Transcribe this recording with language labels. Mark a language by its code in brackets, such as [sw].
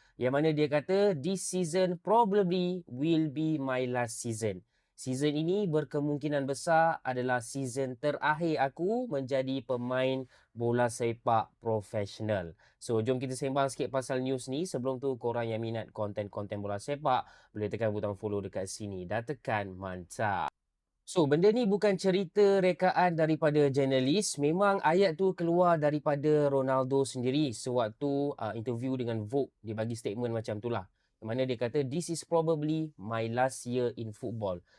[ms] Yang mana dia kata, [en] this season probably will be my last season. [ms] Season ini berkemungkinan besar adalah season terakhir aku menjadi pemain bola sepak profesional. So, jom kita sembang sikit pasal news ni. Sebelum tu, korang yang minat konten-konten bola sepak, boleh tekan butang follow dekat sini. Dah tekan, mantap. So, benda ni bukan cerita rekaan daripada jurnalis. Memang ayat tu keluar daripada Ronaldo sendiri sewaktu interview dengan Vogue. Dia bagi statement macam tu lah. Di mana dia kata, [en] this is probably my last year in football.